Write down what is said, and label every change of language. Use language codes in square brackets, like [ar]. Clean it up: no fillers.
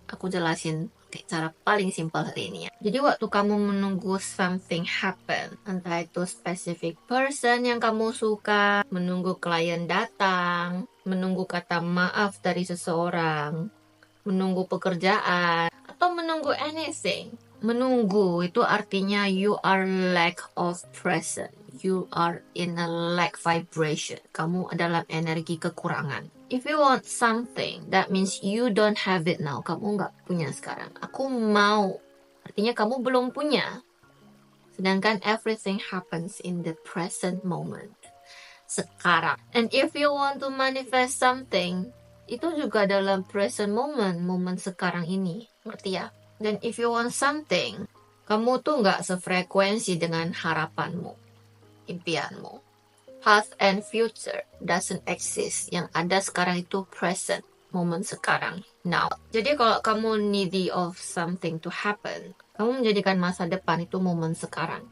[id] Aku jelasin kayak cara paling simpel hari ini ya. Jadi waktu kamu menunggu [en] something happen, [id] entah itu [en] specific person [id] yang kamu suka, menunggu klien datang, menunggu kata maaf dari seseorang, menunggu pekerjaan, atau menunggu anything. Menunggu itu artinya [en] you are lack of present. You are in a lack vibration. [id] Kamu adalah energi kekurangan. [en] If you want something, that means you don't have it now. [id] Kamu nggak punya sekarang. Aku mau, artinya kamu belum punya. Sedangkan [en] everything happens in the present moment. [id] Sekarang. [en] And if you want to manifest something, [id] itu juga dalam present moment, momen sekarang ini. Ngerti ya? Dan [en] if you want something, [id] kamu tuh nggak sefrekuensi dengan harapanmu, impianmu. [en] Past and future doesn't exist. [id] Yang ada sekarang itu present, momen sekarang, now. Jadi kalau kamu [en] needy of something to happen, [id] kamu menjadikan masa depan itu momen sekarang.